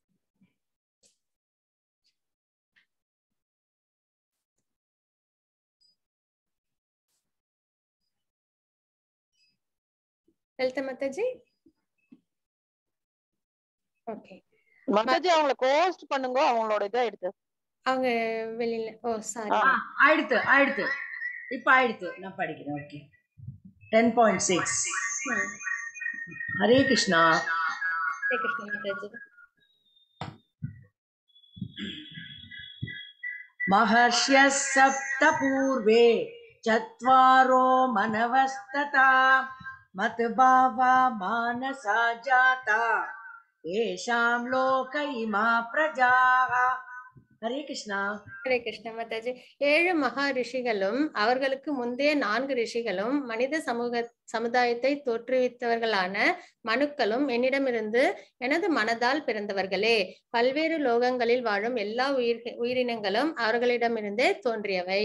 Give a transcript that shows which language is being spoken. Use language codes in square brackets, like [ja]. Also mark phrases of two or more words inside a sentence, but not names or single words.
[ta] லலிதா மாதாஜி ஓகே மாதாஜி அவங்கள கோஸ்ட் பண்ணுங்க, அவங்களோட இதை எடுத்து. அவங்க வெளியில. ஓ சாரி. ஆயிடுத்து இப்ப ஆயிடுத்து, நான் படிக்கிறேன். ஓகே 10.6. ஹரே கிருஷ்ணா. ஹரே கிருஷ்ணா மாதாஜி. [sa] महर्ष्यः सप्त पूर्वे चत्वारो मनवस्तथा मतभावा मानसा जाता येषां लोक इमा प्रजाः. हरे कृष्णा. [ta] ஹரே கிருஷ்ண மாதாஜி. 7 மகா ரிஷிகளும் அவர்களுக்கு முந்தைய 4 ரிஷிகளும் மனித சமுதாயத்தை தோற்றுவித்தவர்களான மனுக்களும் என்னிடமிருந்து எனது மனதால் பிறந்தவர்களே. பல்வேறு லோகங்களில் வாழும் எல்லா உயிரினங்களும் அவர்களிடமிருந்தே தோன்றியவை.